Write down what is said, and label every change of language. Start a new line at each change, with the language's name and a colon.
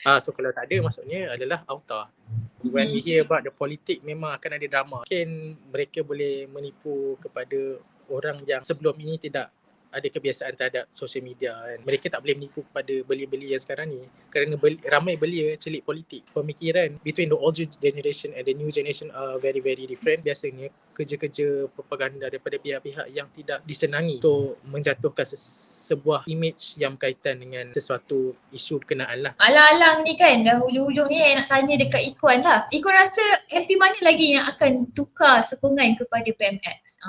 Malay: So kalau tak ada, maksudnya adalah auta.
English: When we hear about the
Malay: politik, memang akan ada drama. Mungkin mereka boleh menipu kepada orang yang sebelum ini tidak ada kebiasaan terhadap social media kan. Mereka tak boleh menipu kepada belia-belia yang sekarang ni, kerana ramai belia celik politik.
English: Pemikiran between the old generation and the new generation are very very different.
Malay: Biasanya kerja-kerja propaganda daripada pihak-pihak yang tidak disenangi untuk menjatuhkan sebuah image yang berkaitan dengan sesuatu isu berkenaan lah. Alang-alang ni kan, dah hujung-hujung ni nak tanya dekat Ikhwan lah. Ikhwan rasa MP mana lagi yang akan tukar sokongan kepada PMX?